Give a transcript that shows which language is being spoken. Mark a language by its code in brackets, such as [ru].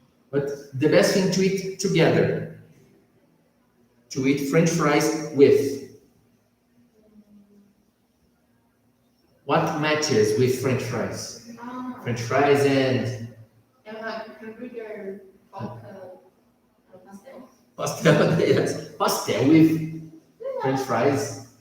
[en] But the best thing to eat together, to eat French fries with. What matches with French fries? Ah, French fries and [pt] é uma hambúrguer, coca, pastel. [en] pastel. Yes. Pastel with French fries.